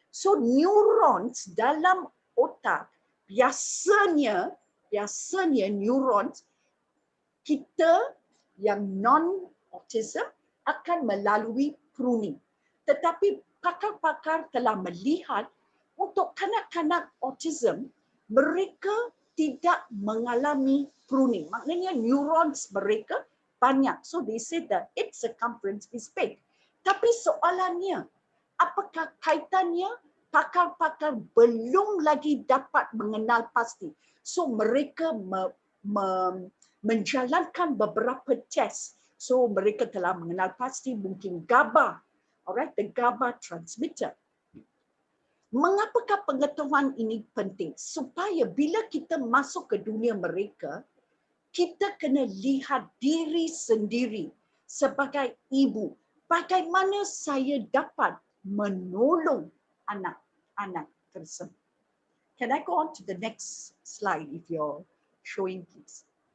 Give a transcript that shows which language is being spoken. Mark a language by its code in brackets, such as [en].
[ms] So neurons dalam otak biasanya neurons kita yang non-autism akan melalui pruning. Tetapi pakar-pakar telah melihat untuk kanak-kanak autism, mereka tidak mengalami pruning. Maknanya neurons mereka banyak. [en] So they said that its circumference is big. [ms] Tapi soalannya, apakah kaitannya? Pakar-pakar belum lagi dapat mengenal pasti. So mereka menjalankan beberapa test. So mereka telah mengenal pasti mungkin GABA. [en] Alright, the GABA transmitter. [ms] Mengapakah pengetahuan ini penting? Supaya bila kita masuk ke dunia mereka, kita kena lihat diri sendiri sebagai ibu. Bagaimana saya dapat menolong anak-anak tersebut. [en] Can I go on to the next slide if you're showing, please?